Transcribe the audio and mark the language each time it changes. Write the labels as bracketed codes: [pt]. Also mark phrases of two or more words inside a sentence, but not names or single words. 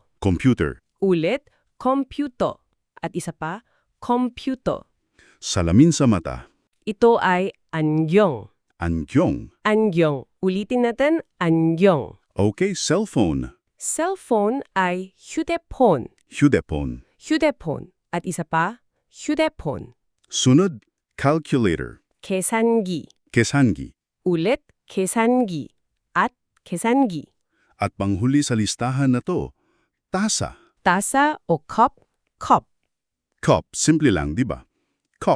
[tl] Computer. Ulit, computo. At isa pa, computo. Salamin sa mata. Ito ay angyong. Ankyong. Angyong. Ulitin natin, angyong. Okay, cellphone. Cellphone ay 휴대폰. Hyudepon. 휴대폰. At isa pa, 휴대폰. Sunod, calculator. 계산기. Kesangi. Ulit, 계산기. At 계산기. At panghuli sa listahan na to, tasa. Tasa o cup, cup. Cup, simple lang, di ba? Cup.